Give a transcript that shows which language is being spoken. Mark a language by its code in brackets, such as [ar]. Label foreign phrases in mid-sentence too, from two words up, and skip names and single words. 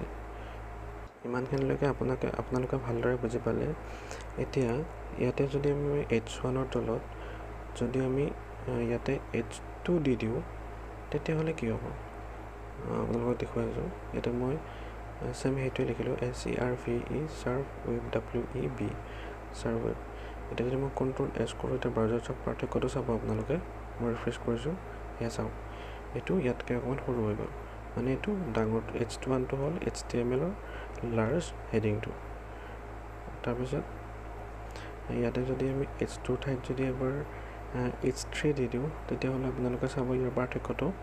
[as] ইমানখিনিলৈকে আপোনালোকে ভালদৰে বুজি পালে। এতিয়া ইয়াতে যদি আমি H1ৰ তলত যদি আমি ইয়াতে H2 দি দিওঁ তেতিয়াহ'লে কি হ'ব আপোনালোকক দেখুৱাই আছোঁ। ইয়াতে মই চেম সেইটোৱে লিখিলোঁ [en] SERVE serve web WEB serve web। [as] এতিয়া যদি মই [en] control S [as] কৰোঁ, এতিয়া ব্ৰাউজাৰ চাওক পাৰ্থক্যটো চাব আপোনালোকে। মই ৰিফ্ৰেছ কৰিছোঁ, এয়া চাওক এইটো ইয়াতকৈ অকণমান সৰু হৈ গ'ল। মানে এইটো ডাঙৰ H1টো হ'ল HTML-ৰ [en] large headingটো। [as] তাৰপিছত ইয়াতে যদি আমি H2 ঠাইত যদি এবাৰ H3 দি দিওঁ তেতিয়াহ'লে আপোনালোকে চাব ইয়াৰ পাৰ্থক্যটো।